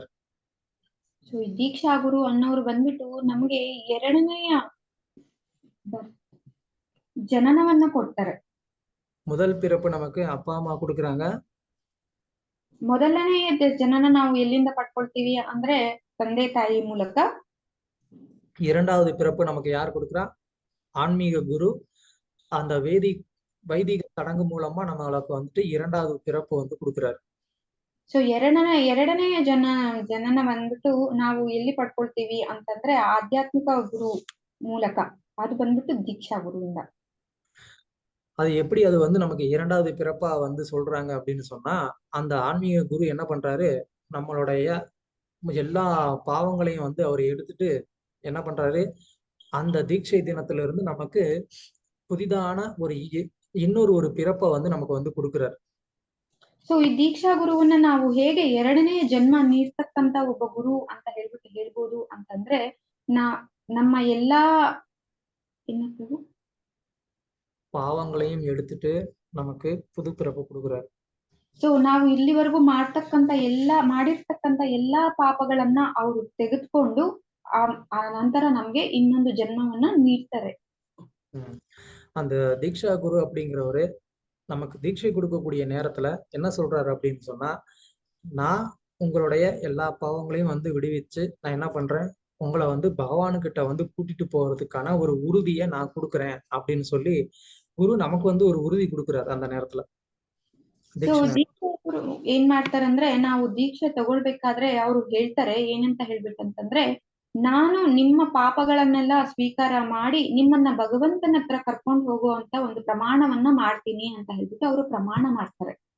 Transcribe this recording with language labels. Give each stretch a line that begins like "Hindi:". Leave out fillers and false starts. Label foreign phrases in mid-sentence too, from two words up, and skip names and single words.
Kannada: ಸೊ ಈ ದೀಕ್ಷಾ ಗುರು ಅನ್ನೋರು ಬಂದ್ಬಿಟ್ಟು ನಮ್ಗೆ 2ನೇಯ ಜನನವನ್ನ ಕೊಡ್ತಾರೆ.
Tamil: முதல் பிறப்பு நமக்கு அப்பா ಅಮ್ಮ கொடுக்குறாங்க.
Kannada: ಮೊದಲನೇ ಜನನ ನಾವು ಎಲ್ಲಿಂದ ಪಡ್ಕೊಳ್ತೀವಿ ಅಂದ್ರೆ ತಂದೆ ತಾಯಿ ಮೂಲಕ.
Tamil: 2வது பிறப்பு நமக்கு யார் கொடுக்குறா? ஆன்மீக குரு. அந்த வைதிக சடங்கு மூலமா நம்மளுக்கு வந்துட்டு 2வது பிறப்பு வந்து கொடுக்குறாரு.
Kannada: ಸೊ ಎರಡನೆಯ ಜನನ ಬಂದ್ಬಿಟ್ಟು ನಾವು ಎಲ್ಲಿ ಪಡ್ಕೊಳ್ತೀವಿ ಅಂತಂದ್ರೆ ಆಧ್ಯಾತ್ಮಿಕ ಗುರು ಮೂಲಕ. ಅದು ಬಂದ್ಬಿಟ್ಟು ದೀಕ್ಷಾ ಗುರುವಿಂದ.
Tamil: அது எப்படி அது வந்து நமக்கு 2வது பிறப்பா வந்து சொல்றாங்க அப்படின்னு சொன்னா, அந்த ஆன்மீக குரு என்ன பண்றாரு, நம்மளுடைய எல்லா பாவங்களையும் வந்து அவர் எடுத்துட்டு என்ன பண்றாரு, அந்த தீட்சை தினத்துல இருந்து நமக்கு புதிதான இன்னொரு ஒரு பிறப்பை வந்து நமக்கு வந்து கொடுக்கிறார்.
Kannada: ಸೊ ಈ ದೀಕ್ಷಾ ಗುರುವನ್ನ ನಾವು ಹೇಗೆ 2ನೇ ಜನ್ಮ ನೀಡ್ತಕ್ಕಂತ ಒಬ್ಬ ಗುರು ಅಂತ ಹೇಳ್ಬೋದು ಅಂತಂದ್ರೆ ನಮ್ಮ ಎಲ್ಲಾ
Tamil: பாவங்களையும் எடுத்துட்டு நமக்கு புது பிறப்பு கொடுக்கிறார்.
Kannada: ಸೊ ನಾವು ಇಲ್ಲಿವರೆಗೂ ಮಾಡಿರ್ತಕ್ಕಂತ ಎಲ್ಲಾ ಪಾಪಗಳನ್ನ ಅವರು ತೆಗೆದುಕೊಂಡು ಆ ನಂತರ ನಮ್ಗೆ ಇನ್ನೊಂದು ಜನ್ಮವನ್ನ ನೀಡ್ತಾರೆ.
Tamil: அந்த தீக்ஷா குரு அப்படிங்கிறவரு நமக்கு தீட்சை கொடுக்கக்கூடிய நேரத்துல என்ன சொல்றாரு அப்படின்னு சொன்னா, நான் உங்களுடைய எல்லா பாவங்களையும் வந்து விடுவிச்சு நான் என்ன பண்றேன், உங்களை வந்து பகவானுக்கிட்ட வந்து கூட்டிட்டு போறதுக்கான ஒரு உறுதியை நான் கொடுக்குறேன் அப்படின்னு சொல்லி குரு நமக்கு வந்து ஒரு உறுதி கொடுக்குறாரு அந்த நேரத்துல.
Kannada: ದೀಕ್ಷಾ ಗುರು ಏನ್ ಮಾಡ್ತಾರಂದ್ರೆ ನಾವು ದೀಕ್ಷೆ ತಗೊಳ್ಬೇಕಾದ್ರೆ ಅವ್ರು ಹೇಳ್ತಾರೆ ಏನಂತ ಹೇಳ್ಬೇಕಂತಂದ್ರೆ, ನಾನು ನಿಮ್ಮ ಪಾಪಗಳನ್ನೆಲ್ಲ ಸ್ವೀಕಾರ ಮಾಡಿ ನಿಮ್ಮನ್ನ ಭಗವಂತನ ಹತ್ರ ಕರ್ಕೊಂಡು ಹೋಗುವಂತ ಒಂದು ಪ್ರಮಾಣವನ್ನ ಮಾಡ್ತೀನಿ ಅಂತ ಹೇಳ್ಬಿಟ್ಟು ಅವರು ಪ್ರಮಾಣ ಮಾಡ್ತಾರೆ.